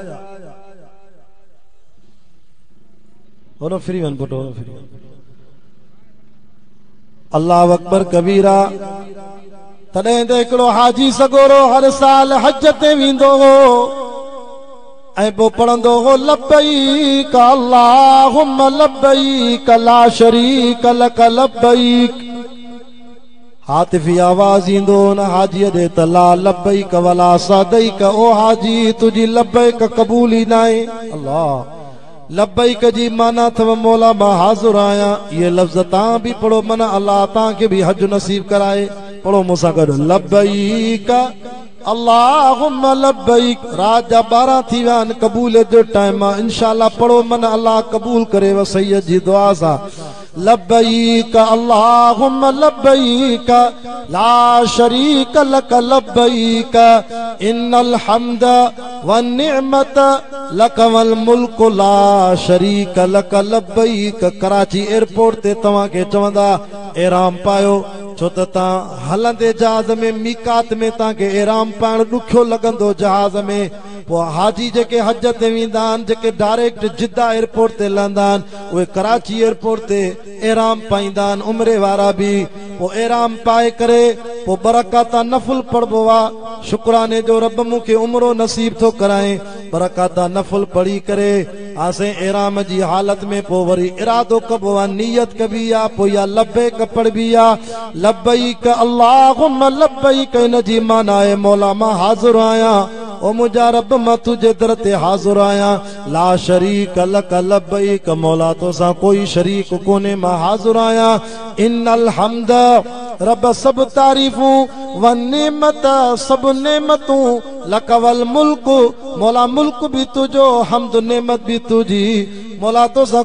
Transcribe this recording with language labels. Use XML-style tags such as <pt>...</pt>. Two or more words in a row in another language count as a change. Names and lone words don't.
<ar>होनो फ्री वन पुटो होनो फ्री वन الله أكبر كبيرا</ar> <sd>तॾहिं त हिकिड़ो हाजी सगोरो हर साल हज ते वेंदो हो ऐं पोइ पढ़ंदो हो</sd> <ar>لبيك اللهم لبيك لا شريك لك لبيك</ar> <sd>हातिफी आवाज ईंदो न हाजी दे त</sd> <ar>لا لبيك ولا سعديك</ar> <sd>ओ हाजी तुझी लब्बैक कबूल ई नाहे अल्लाह लब्बैक जी माना अथव मौला मां हाज़िर आहियां ये लफ़्ज़ तव्हां बि पढ़ो माना अल्लाह तव्हांखे बि हज नसीब कराए पढ़ो मूंसां गॾु लब्बैक</sd> <ar>اللهم لبيك</ar> <sd>रात जा 12 थी विया आहिनि क़बूलियत जो टाइम आहे इंशाअल्लाह पढ़ो माना अल्लाह क़बूल करे व सैयद जी दुआ सां</sd> <ar>لبيك اللهم لبيك لا شريك لك لبيك إن الحمد والنعمة لك والملك لا شريك لك</ar> <sd>लब्बैक कराची एयरपोर्ट ते तव्हां खे चवंदा एराम पायो छो त तव्हां हलंदे जहाज में मीकात में तव्हांखे एराम पाइण ॾुखियो लॻंदो जहाज में पोइ हाजी जेके हज ते वेंदा आहिनि जेके डायरेक्ट जिद्दा एयरपोर्ट ते लहंदा आहिनि उहे कराची एयरपोर्ट ते एराम पाईंदा आहिनि उमिरे वारा बि पोइ एराम पाए करे पोइ बरकाता नफ़ुल पढ़बो आहे शुक्राने जो रब मूंखे उमिरो नसीब थो कराए बरकाता नफ़ुल पढ़ी करे आसे एराम जी हालत में पोइ वरी इरादो कबो आहे नियत कबी आहे पोइ या लब्बैक पढ़बी आहे</sd> <ar>لبيك اللهم لبيك</ar> <sd>इन जी माना आहे मौला मां हाज़िर आहियां ओ मुंहिंजा रब मां तुंहिंजे दर ते हाज़िर आहियां</sd> <ar>لا شريك لك لبيك</ar> <sd>मौला तोसां कोई शरीक कोन्हे मां हाज़िर आहियां</sd> <ar>إن الحمد</ar> <sd>रब सब तारीफ़ूं</sd> <ar>و نعمة</ar> <sd>सब नेमतूं</sd> <ar>لك والملك</ar> <sd>मौला मुल्क भी तुझो हम्द नेमत भी तुझी मौला तोसां</sd>